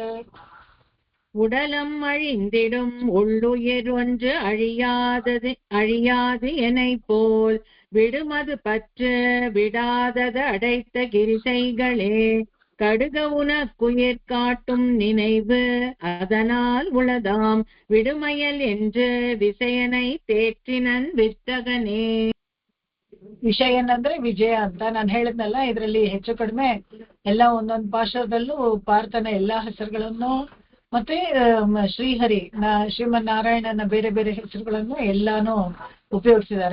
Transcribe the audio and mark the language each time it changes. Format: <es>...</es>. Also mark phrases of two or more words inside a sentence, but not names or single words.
<ta>உடலம் அழிந்திடும் உள்ளுயிர் ஒன்று அழியாது எனை போல் விடுமது பற்று விடாதது அடைத்த கிரிசைகளே கடுக உனக்குயிர் காட்டும் நினைவு அதனால் உளதாம் விடுமயல் என்று ವಿಷಯனை தேற்றினன் ವಿತ್ತಗನೇ.</ta> <kn>ವಿಷಯನ್ ಅಂದ್ರೆ ವಿಜಯ ಅಂತ ನಾನು ಹೇಳಿದ್ನಲ್ಲ. ಇದರಲ್ಲಿ ಹೆಚ್ಚು ಕಡಿಮೆ ಎಲ್ಲ ಒಂದೊಂದು ಪಾಶದಲ್ಲೂ ಪಾರ್ಥನ ಎಲ್ಲಾ ಹೆಸರುಗಳನ್ನು ಮತ್ತೆ ಶ್ರೀಹರಿ ಶ್ರೀಮನ್ನಾರಾಯಣನ ಬೇರೆ ಬೇರೆ ಹೆಸರುಗಳನ್ನು ಎಲ್ಲಾನು ಉಪಯೋಗಿಸಿದ್ದಾರೆ.</kn>